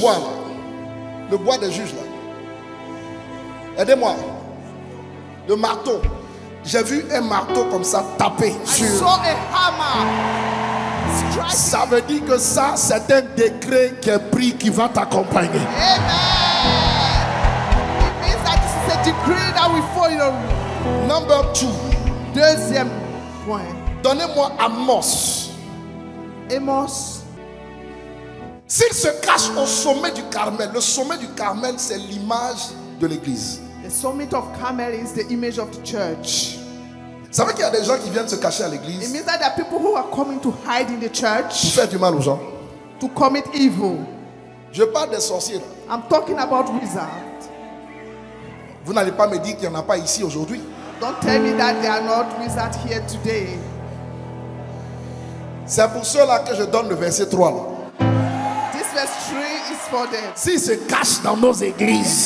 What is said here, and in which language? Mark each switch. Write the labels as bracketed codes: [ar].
[fr] bois là? Le bois des juges là. Aidez-moi. Le marteau. J'ai vu un marteau comme ça taper [en] I [fr] sur. [en] saw a hammer striking. [fr] Ça veut dire que ça, c'est un décret qui est pris qui va t'accompagner. Amen. [en] It means that this is a decree that will follow you. Number 2. [fr] Deuxième point. Donnez-moi Amos. Amos. S'il se cache au sommet du Carmel, le sommet du Carmel, c'est l'image de l'église. [en] The summit of Carmel is the image of the church. [fr] Vous savez qu'il y a des gens qui viennent se cacher à [en] It [fr] l'église [en] means that there are people who are coming to hide in the [fr] pour [en] church [fr] faire du mal aux gens. [en] to commit evil. [fr] Je parle des sorciers là. [en] I'm talking about wizards. [fr] Vous n'allez pas me dire qu'il n'y en a pas ici aujourd'hui. [en] Don't tell me that there are not wizards here today. [fr] C'est pour cela que je donne le verset 3 là. [en] This verse 3 is for them. [fr] S'ils se cachent dans nos églises